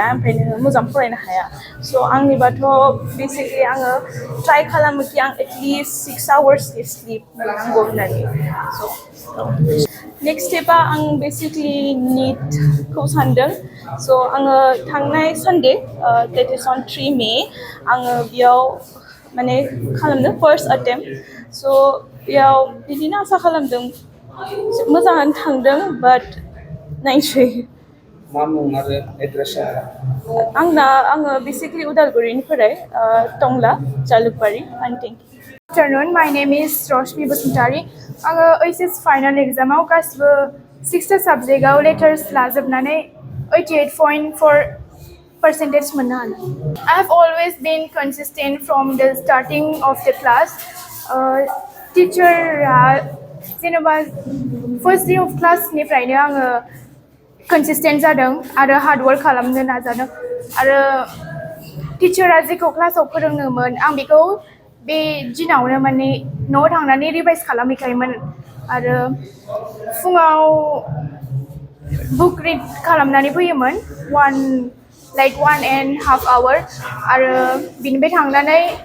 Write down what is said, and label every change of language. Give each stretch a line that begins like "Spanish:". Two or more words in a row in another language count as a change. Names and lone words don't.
Bodo: ओमफ्राय नोङो मोजां फरायनो हाया so आंनिबाथ' बेसिकलि आङो ट्राइ खालामो कि आं एटलिस्ट
English: 6 hours
Bodo: स्लिप मोननांगौ होननानै so नेक्स्ट स्टेपा आं बेसिकलि नीटखौ सानदों so आङो थांनाय सानडे
English: that is on 3 May
Bodo: आङो बेयाव माने खालामदों
English: first attempt
Bodo: so बेयाव बिदिनो आसा खालामदों मोजाङानो थांदों बाट नायसै मा मुं आरो एड्रेसा आङो बेसिकलि उदालगुरिनिफ्राय टंला जालुकबारि
English: and thank you. Good afternoon, my name is Roshmi Basantari.
Bodo: आङो HS फाइनाल एग्जामाव गासिबो 6 साबजेक्टआव लेटार्स लाजोबनानै 88.4% मोननो हादों.
English: I have always been consistent from the starting of the class.
Bodo: टिचारआ जेनेबा
English: first day of
Bodo: क्लासनिफ्रायनो आङो कनसिस्टेन्ट जादों आरो हार्डवर्क खालामनो नाजादों आरो टिचारआ जेखौ क्लासाव फोरोंदोंमोन आं बेखौ बे दिनावनो माने न'आव थांनानै रिभाइस खालामहैखायोमोन आरो फुङाव
English: book read
Bodo: खालामनानै फैयोमोन
English: 1.5 hour
Bodo: आरो बिनिफ्राय थांनानै